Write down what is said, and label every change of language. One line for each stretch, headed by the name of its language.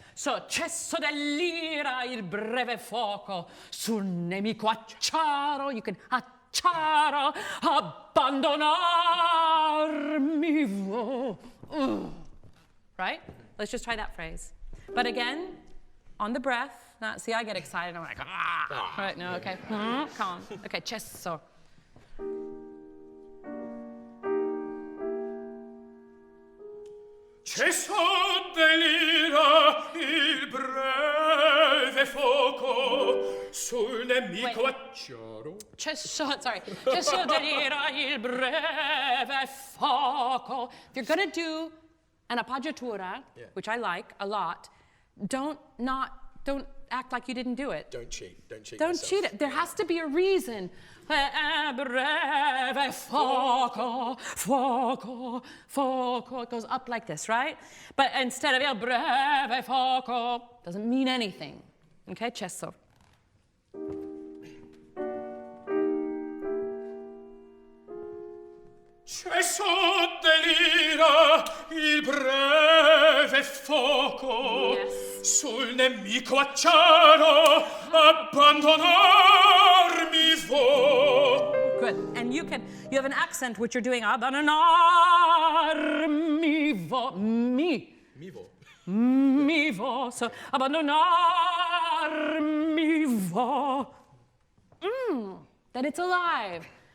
Italian: So, cesso dell'ira il breve fuoco, sul nemico acciaro, you can acciaro, abbandonarmi vo.
English: Right? Let's just try that phrase. But again, on the breath. See, I get excited. I'm like, ah. Right, no, okay. Calm. Okay, cesso.
Italian: Cessò dell'ira il breve fuoco, sul nemico acciaro. Cesso dell'ira il breve fuoco.
English: If you're going to do an appoggiatura, which I like a lot, don't act like you didn't do it. Don't cheat. Don't cheat Don't yourself. cheat it. There has to be a reason.
Italian: Breve fuoco, fuoco, fuoco.
English: It goes up like this, right? But instead of il breve fuoco, doesn't mean anything. Okay, cesso.
Italian: Cesso dell'ira il breve fuoco,
English: Yes.
Italian: sul nemico acciaro abbandonarmi vo.
English: Good. And you have an accent which you're doing abbandonarmi vo.
Italian: Mivo.
English: Mi vo. So abbandonarmi vo. That it's alive.